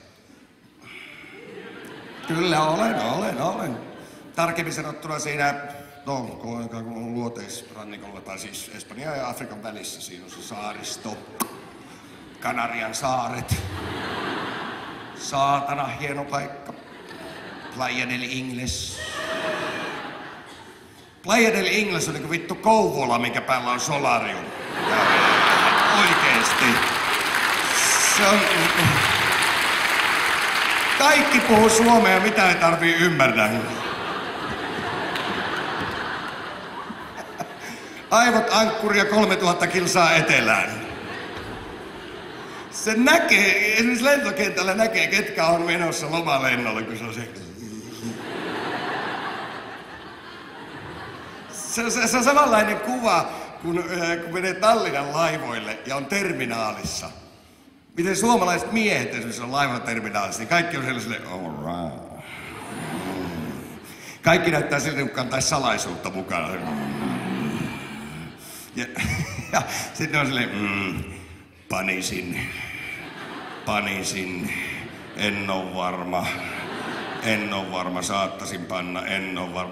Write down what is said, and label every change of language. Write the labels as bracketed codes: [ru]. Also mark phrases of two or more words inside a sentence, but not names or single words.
[fi] Kyllä, olen. Tarkemmin sanottuna siinä, luoteisrannikolla, tai siis Espanjan ja Afrikan välissä. Siinä on se saaristo. Kanarian saaret. Saatana, hieno paikka. Playa del Ingles. Playa del Ingles on niinku vittu Kouvola, minkä päällä on solarium. Oikeesti. Se on... Kaikki puhuu suomea, mitä ei tarvii ymmärtää. Aivot ankkuria 3000 kilsaa etelään. Se näkee, esimerkiksi lentokentällä näkee, ketkä on menossa lomalennolle, kun se on se... Se on samanlainen kuva, kun menee Tallinnan laivoille ja on terminaalissa. Miten suomalaiset miehet esimerkiksi on laivan terminaalissa, niin kaikki on sellaiselle, [en] all right. [fi] Kaikki näyttää siltä, kun kantaisi salaisuutta mukana. Ja sitten on silleen, panisin, en oo varma, saattaisin panna, en oo varma.